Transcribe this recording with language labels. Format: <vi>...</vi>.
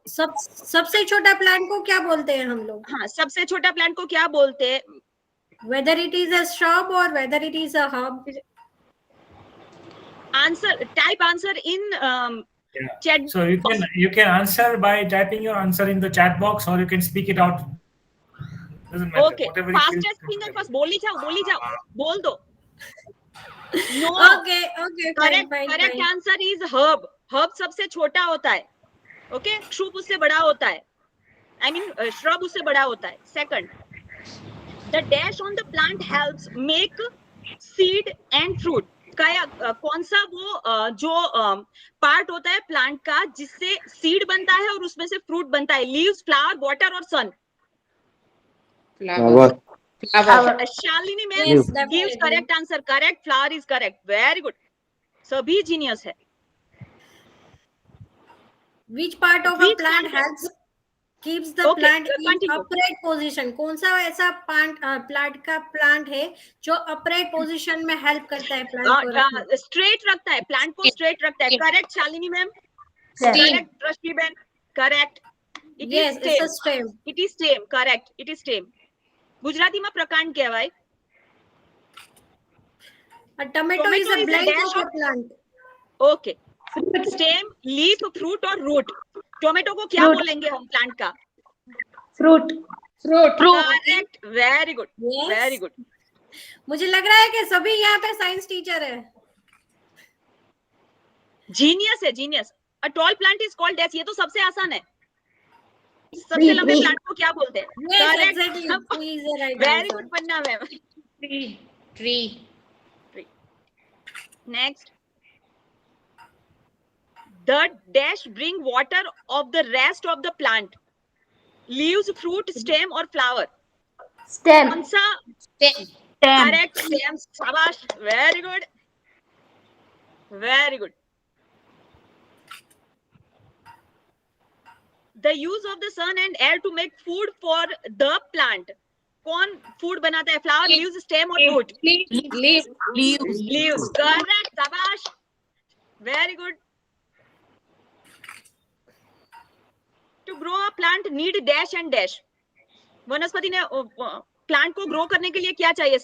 <hi>सबसे छोटा प्लांट को क्या बोलते हैं हम लोग? हाँ, सबसे छोटा प्लांट को क्या बोलते हैं?</hi> <en>Whether it is a shrub or whether it is a herb. Answer, type answer in chat. So you can answer by typing your answer in the chat box, or you can speak it out. Doesn't matter. Okay, Whatever you feel fastest finger first.</en> <hi>बोली जाओ, बोल दो.</hi> <en>No. Okay, Correct fine. answer is herb.</en> <hi>Herb सबसे छोटा होता है. Okay, shrub उससे बड़ा होता है.</hi> <en>I mean</en> <hi>shrub उससे बड़ा होता है.</hi> <en>Second, the dash on the plant helps make seed and fruit.</en> <hi>कौन सा वो जो पार्ट होता है प्लांट का जिससे सीड बनता है और उसमें से फ्रूट बनता है?</hi> <en>Leaves, flower, water और sun? Flower. Shalini ma'am gives correct answer. Correct, flower is correct. Very good.</en> <hi>सभी genius है.</hi> <en>Which part of a plant helps keeps the plant in upright position?</en> <hi>कौन सा ऐसा प्लांट का प्लांट है जो upright position में हेल्प करता है प्लांट को? स्ट्रेट रखता है, प्लांट को स्ट्रेट रखता है.</hi> <en>Correct Shalini ma'am. Correct Rashmi बहन. Correct. Yes, it's a stem. It is stem. Correct. It is stem.</en> <gu>ગુજરાતીમાં પ્રકાંડ કહેવાય.</gu> <en>A tomato is a branch of a plant. Okay. Stem, leaf, fruit और root. Tomato को क्या बोलेंगे हम प्लांट का? Fruit. Correct. Very good. Yes. Very good.</en> <hi>मुझे लग रहा है कि सभी यहाँ पे साइंस टीचर है. जीनियस है, genius.</hi> <en>A tall plant is called dash.</en> <hi>ये तो सबसे आसान है. सबसे लंबे प्लांट को क्या बोलते हैं?</hi> <en>Yes, exactly. Tree is the right Very answer. good, Panna ma'am. Tree. Next. The dash bring water of the rest of the plant. Leaves, fruit, stem or flower? Stem.</en> <hi>कौन सा?</hi> <en>Stem. Correct. Stem. शाबाश. Very good. Very good. The use of the sun and air to make food for the plant.</en> <hi>कौन food बनाता है?</hi> <en>Flower, leaves, stem और root? Leaves, correct, शाबाश, very good. To grow a plant need dash and dash.</en> <hi>वनस्पति ने plant को grow करने के लिए क्या चाहिए?</hi>